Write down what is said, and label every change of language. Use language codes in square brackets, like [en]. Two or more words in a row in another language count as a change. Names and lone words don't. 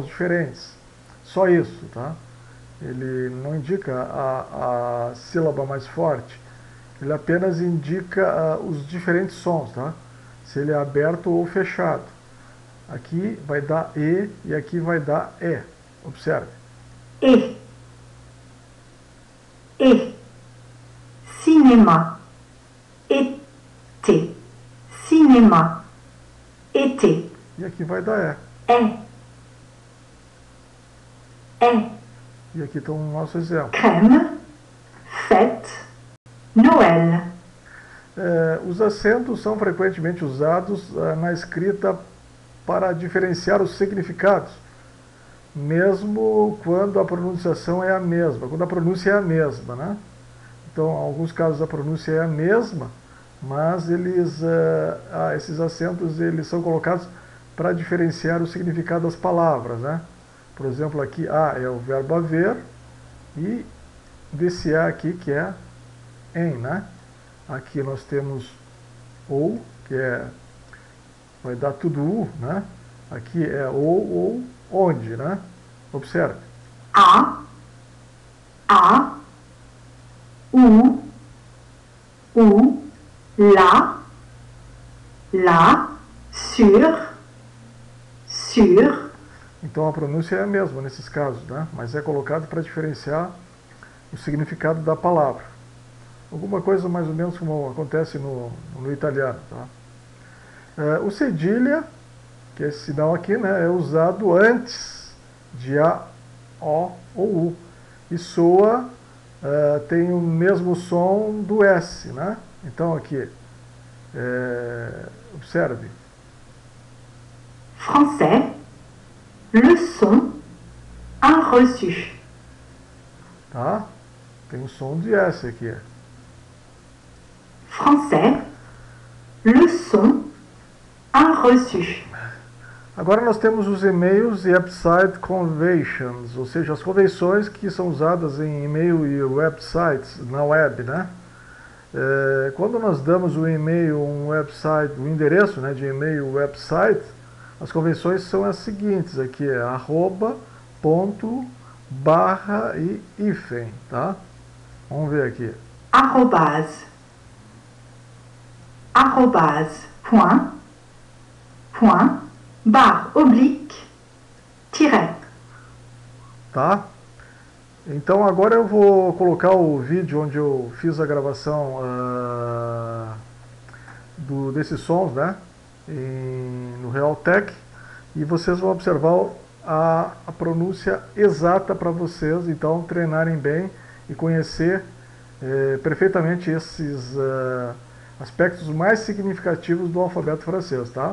[pt] Sons diferentes. só isso, tá? Ele não indica a sílaba mais forte, ele apenas indica os diferentes sons, tá? Se ele é aberto ou fechado. Aqui vai dar e aqui vai dar E. Observe. [fr] Et, et, cinéma, été, cinéma, été, [pt] E aqui vai dar [fr] est, est, [pt] E. E aqui está o nosso exemplo. [fr] crème, fête, Noël, [pt] Os acentos são frequentemente usados na escrita para diferenciar os significados, mesmo quando a pronunciação é a mesma, quando a pronúncia é a mesma, né? Então, em alguns casos a pronúncia é a mesma, mas esses acentos eles são colocados para diferenciar o significado das palavras, né? Por exemplo, aqui a é o verbo haver e desse a aqui que é em, né? Aqui nós temos ou, que vai dar tudo u, né? Aqui é ou onde, né? Observe. [fr] à, à, où, là, sur, [pt] Então a pronúncia é a mesma nesses casos, né? Mas é colocado para diferenciar o significado da palavra. Alguma coisa mais ou menos como acontece no italiano, tá? O cedilha, que é esse sinal aqui, né, é usado antes de A, O ou U. E soa, tem o mesmo som do S, né? Então aqui, observe. [fr] français, leçon, un reçu, [pt] Tá? Tem o som de S aqui. [fr] français, leçon, un reçu, [pt] Agora nós temos os e-mails e [en] website conventions, [pt] ou seja, as convenções que são usadas em e-mail e websites na web, né? Quando nós damos o e-mail, um website, o endereço, né, de e-mail, website, as convenções são as seguintes, aqui é arroba, ponto, barra e hífen, tá? Vamos ver aqui. [fr] arrobase, point, barre oblique, tiret. [pt] Tá? Então agora eu vou colocar o vídeo onde eu fiz a gravação desses sons, né? No Realtek, e vocês vão observar a pronúncia exata para vocês, então treinarem bem e conhecer perfeitamente esses aspectos mais significativos do alfabeto francês, tá?